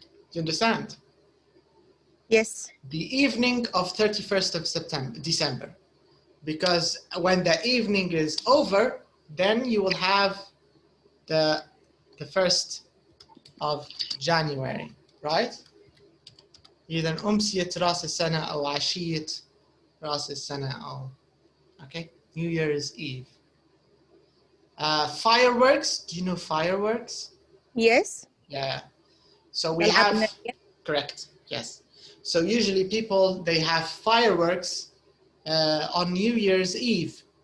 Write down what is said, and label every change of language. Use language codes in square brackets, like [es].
[en] Do you understand? Yes. The evening of 31st of December. Because when the evening is over, then you will have the 1st of January, right? [ar] إذا أمسية رأس السنة أو عشية رأس السنة أو okay, New Year's Eve. [en] Fireworks, do you know fireworks? Yes. Yeah. So we have, correct, yes. So usually people, they have fireworks on New Year's Eve.